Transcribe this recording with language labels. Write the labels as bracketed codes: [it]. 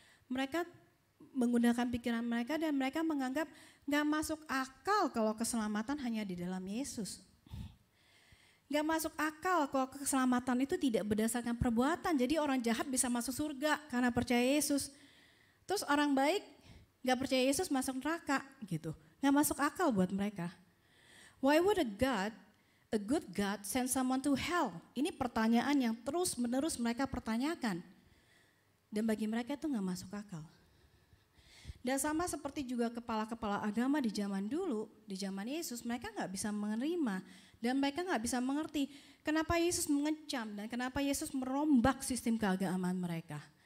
[id] Mereka menggunakan pikiran mereka dan mereka menganggap nggak masuk akal kalau keselamatan hanya di dalam Yesus. Nggak masuk akal kalau keselamatan itu tidak berdasarkan perbuatan. Jadi orang jahat bisa masuk surga karena percaya Yesus. Terus orang baik nggak percaya Yesus masuk neraka gitu. Nggak masuk akal buat mereka. [en] Why would a good God send someone to hell? [id] Ini pertanyaan yang terus menerus mereka pertanyakan. Dan bagi mereka itu nggak masuk akal. Dan sama seperti juga kepala-kepala agama di zaman dulu, di zaman Yesus, mereka nggak bisa menerima dan mereka nggak bisa mengerti kenapa Yesus mengecam dan kenapa Yesus merombak sistem keagamaan mereka.